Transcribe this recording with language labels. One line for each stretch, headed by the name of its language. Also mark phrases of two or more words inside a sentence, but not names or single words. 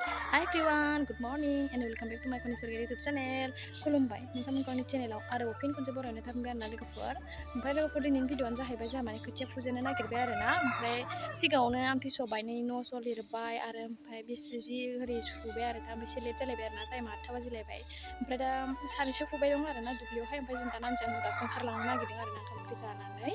English: Hi everyone, good morning and welcome back to my Konisuri YouTube channel.
Bodo: खुलुमबाय नोंथांमोनखौ चेनेलाव आरो फिन खनसे बरायनो थांबाय आरोना लोगोफोर। ओमफ्राय लोगोफोर दिनैनि भिडिअ'आनो जाहैबाय जोंहा माने खोथिया फुजेननो नागिरबाय आरोना। ओमफ्राय सिगाङावनो आमथिसुवा बायनायनि न' स' लिरबाय आरो ओमफ्राय बिसि ओरै सुबाय आरो दा एसे लेट जालायबाय आरोना टाइमा 8 बाजिलायबाय। ओमफ्राय दा सानैसो फुबाय दं आरोना दुब्लियावहाय ओमफ्राय जों दा नांजां दासो ओंखारलांनो नागिरदों आरोना ओंखाम ओंख्रि जानानै।